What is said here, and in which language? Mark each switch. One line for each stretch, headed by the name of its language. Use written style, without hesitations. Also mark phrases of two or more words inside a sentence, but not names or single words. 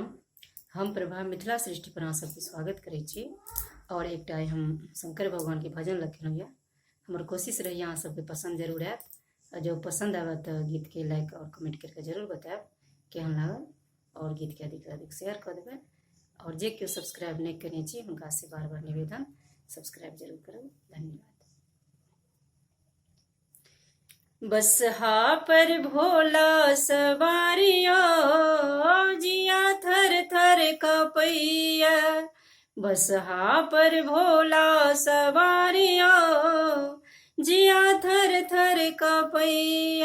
Maithili: हम प्रभा मिथिला सृष्टि पर अहाँ सबके स्वागत करै छी और एकटा आइ हम शंकर भगवान के भजन लिखलहुँ यऽ। हमर कोशिश रहैए अहाँ सबके पसंद जरूर आयत। जो पसंद आवे तो गीत के लाइक और कमेंट करके जरूर बतायब केहन लागल और गीत के अधिक से अधिक शेयर कर देबै। और जे केओ सब्सक्राइब नहीं कने छी हुनका से बार बार निवेदन सब्सक्राइब जरूर करू। धन्यवाद। बसहा पर भोला सवारिया जिया थर थर कपैया। बसहा पर भोला सवारिया जिया थर थर कपैया।